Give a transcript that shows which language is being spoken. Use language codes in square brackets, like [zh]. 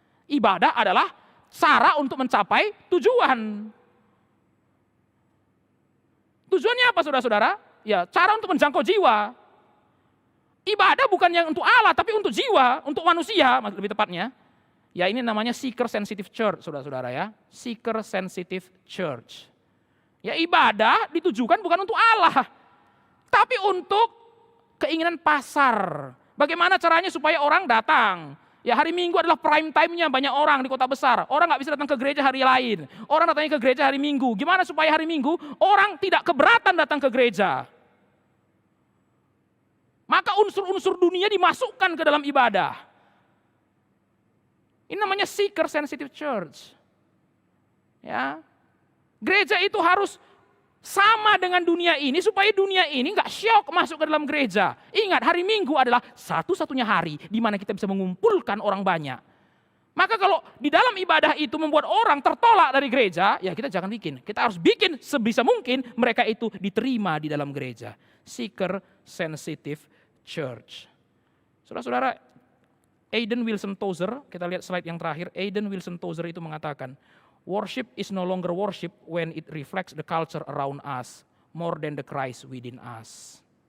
[id] Ibadah adalah cara untuk mencapai tujuan. Tujuannya apa saudara-saudara? Ya, cara untuk menjangkau jiwa. Ibadah bukan yang untuk Allah, tapi untuk jiwa, untuk manusia, lebih tepatnya. Ya ini namanya seeker sensitive church, saudara-saudara ya. Seeker sensitive church. Ya ibadah ditujukan bukan untuk Allah, tapi untuk keinginan pasar. Bagaimana caranya supaya orang datang? Ya hari Minggu adalah prime time-nya banyak orang di kota besar. Orang nggak bisa datang ke gereja hari lain. Orang datangnya ke gereja hari Minggu. Gimana supaya hari Minggu orang tidak keberatan datang ke gereja? Maka unsur-unsur dunia dimasukkan ke dalam ibadah. Ini namanya seeker sensitive church. Ya, gereja itu harus sama dengan dunia ini supaya dunia ini nggak syok masuk ke dalam gereja. Ingat, hari Minggu adalah satu-satunya hari di mana kita bisa mengumpulkan orang banyak. Maka kalau di dalam ibadah itu membuat orang tertolak dari gereja, ya kita jangan bikin. Kita harus bikin sebisa mungkin mereka itu diterima di dalam gereja. Seeker sensitive church. Saudara-saudara, Aidan Wilson Tozer, kita lihat slide yang terakhir, Aidan Wilson Tozer itu mengatakan, [en] worship is no longer worship when it reflects the culture around us more than the Christ within us.